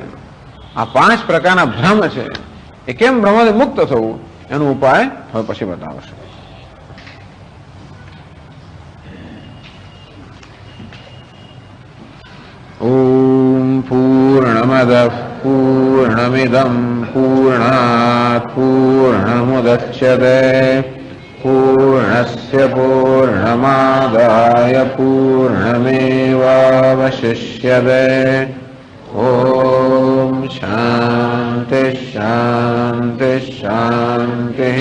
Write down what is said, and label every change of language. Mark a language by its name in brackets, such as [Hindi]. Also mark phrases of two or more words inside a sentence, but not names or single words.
[Gujarati] આ 5 પ્રકારના ભ્રમ છે એ કેમ ભ્રમથી મુક્ત થવું એનો ઉપાય હવે પછી બતાવશે. [Sanskrit] ઓમ પૂર્ણમદ પૂર્ણમિદમ પૂર્ણાત પૂર્ણમુદચ્યતે पूर्णमेवावशिष्यते पूर्णस्य पूर्णमादाय पूर्णमेवावशिष्यते। ॐ शान्ति शान्ति शान्तिः।